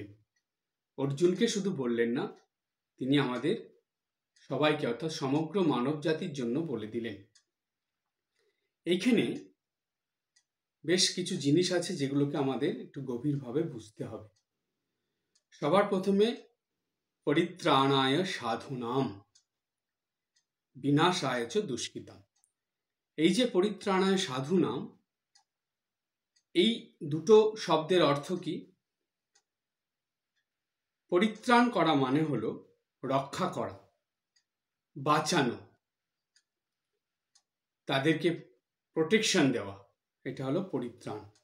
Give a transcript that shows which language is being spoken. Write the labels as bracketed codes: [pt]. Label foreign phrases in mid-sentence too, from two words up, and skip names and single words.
[bn] অর্জুনকে শুধু বললেন না, তিনি আমাদের সবাইকে অর্থাৎ সমগ্র মানব জাতির জন্য বলে দিলেন। এইখানে বেশ কিছু জিনিস আছে যেগুলোকে আমাদের একটু গভীরভাবে বুঝতে হবে। সবার প্রথমে [sa] পরিত্রাণায় সাধুনাম বিনাশায় চ দুষ্কৃতাম। [bn] এই যে [sa] পরিত্রাণায় সাধুনাম, [bn] এই দুটো শব্দের অর্থ কি? পরিত্রাণ করা মানে হলো রক্ষা করা, বাঁচানো, তাদেরকে প্রোটেকশন দেওয়া, এটা হলো পরিত্রাণ।